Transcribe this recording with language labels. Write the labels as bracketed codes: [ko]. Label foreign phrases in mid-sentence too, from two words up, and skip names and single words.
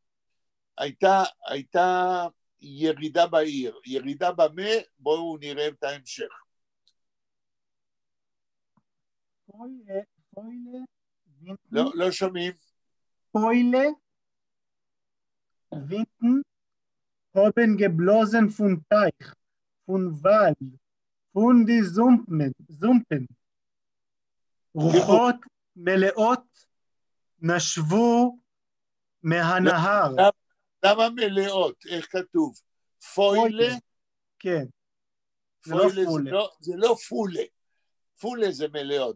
[he] הייתה ירידה בעיר, ירידה במה, בואו נראה את ההמשך. לא שומעים. [yi] פוילה, וינטן, הובן גבלוזן פון טייך, פון וואל, פון די זומפן. [he] רוחות מלאות נשבו מהנהר. למה מלאות? איך כתוב? פוילה? כן. פוילה זה לא פולה. פולה זה מלאות.